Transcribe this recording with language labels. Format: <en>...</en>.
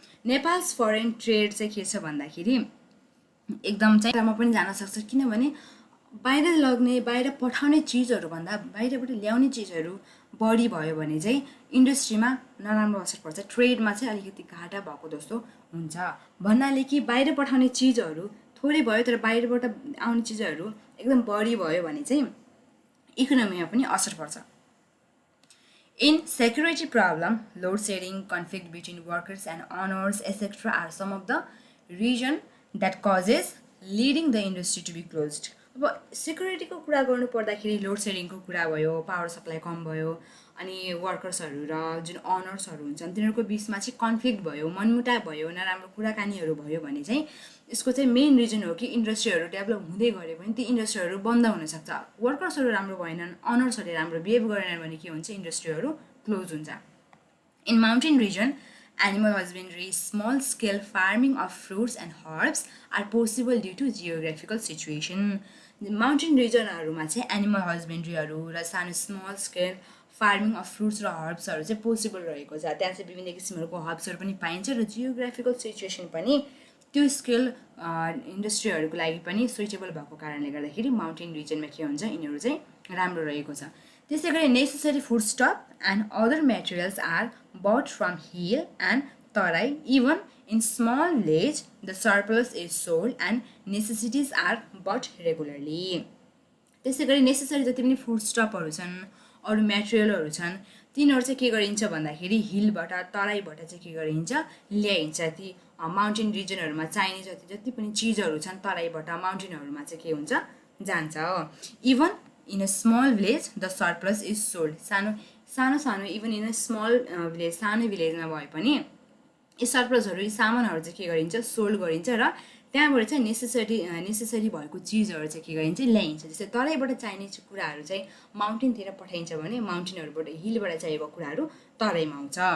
<ne>Nepals foreign trade चाहिँ के छ भन्दाखेरि एकदम चाहिँ म पनि जान सक्छ, किनभने बाहिर लग्ने, बाहिर पठाउने चिजहरूभन्दा बाहिरबाट ल्याउने चिजहरू बढी भयो भने चाहिँ इन्डस्ट्रीमा नराम्रो असर पर्छ, ट्रेडमा चाहिँ अलिकति घाटा भएको जस्तो हुन्छ। भन्नाले कि बाहिर पठाउने चिजहरू थोरै भयो तर बाहिरबाट आउने चिजहरू एकदम बढी भयो भने चाहिँ इकोनोमीमा पनि असर पर्छ।</ne> <en>Insecurity problem, load shedding, conflict between workers and owners etcetera are some of the reason that causes leading the industry to be closed.</en> <ne>अब सेक्युरिटीको कुरा गर्नु पर्दाखेरि लोड सेडिङको कुरा भयो, पावर सप्लाई कम भयो, अनि वर्कर्सहरू र जुन ओनर्सहरू हुन्छन् तिनीहरूको बिचमा चाहिँ कन्फ्लिक्ट भयो, मनमुटाव भयो, नराम्रो कुराकानीहरू भयो भने चाहिँ यसको चाहिँ मेन रिजन हो कि इन्डस्ट्रीहरू डेभलप हुँदै गऱ्यो भने ती इन्डस्ट्रीहरू बन्द हुनसक्छ। वर्कर्सहरू राम्रो भएनन्, ओनर्सहरूले राम्रो बिहेभ गरेनन् भने के हुन्छ, इन्डस्ट्रीहरू क्लोज हुन्छ।</ne> <en>In mountain region, animal husbandry, small scale farming of fruits and herbs are possible due to geographical situation।</en> <ne>Mountain रिजनहरूमा चाहिँ एनिमल हस्बेन्ड्रीहरू र सानो small scale farming of fruits र हर्ब्सहरू चाहिँ पोसिबल रहेको छ। त्यहाँ चाहिँ विभिन्न किसिमहरूको हर्ब्सहरू पनि पाइन्छ र जियोग्राफिकल सिचुएसन पनि त्यो स्केल इन्डस्ट्रीहरूको लागि पनि सुइटेबल भएको कारणले गर्दाखेरि माउन्टेन रिजनमा के हुन्छ, यिनीहरू चाहिँ राम्रो रहेको छ। त्यसै गरी</ne> <en>Necessary food stock and other materials are bought from hill and tarai। Even in small village, the surplus is sold and necessities are bought regularly।</en> <ne>त्यसै गरी नेसेसरी जति पनि फुड स्टकहरू छन्, अरू मेटेरियलहरू छन्, तिनीहरू चाहिँ के गरिन्छ भन्दाखेरि हिलबाट, तराईबाट चाहिँ के गरिन्छ, ल्याइन्छ। ती माउन्टेन रिजनहरूमा चाहिने जति पनि चिजहरू छन् तराईबाट माउन्टेनहरूमा चाहिँ के हुन्छ, जान्छ।</ne> <en>Even in a small village the surplus is sold.</en> <ne>सानो</ne> <en>even in a small village,</en> <ne>सानो भिलेजमा भए पनि यी सरप्लसहरू, यी सामानहरू चाहिँ के गरिन्छ, सोल्ड गरिन्छ र त्यहाँबाट चाहिँ नेसेसरी भएको चिजहरू चाहिँ के गरिन्छ, ल्याइन्छ। जस्तै तराईबाट चाहिने कुराहरू चाहिँ माउन्टेनतिर पठाइन्छ भने माउन्टेनहरूबाट, हिलबाट चाहिएको कुराहरू तराईमा आउँछ।</ne>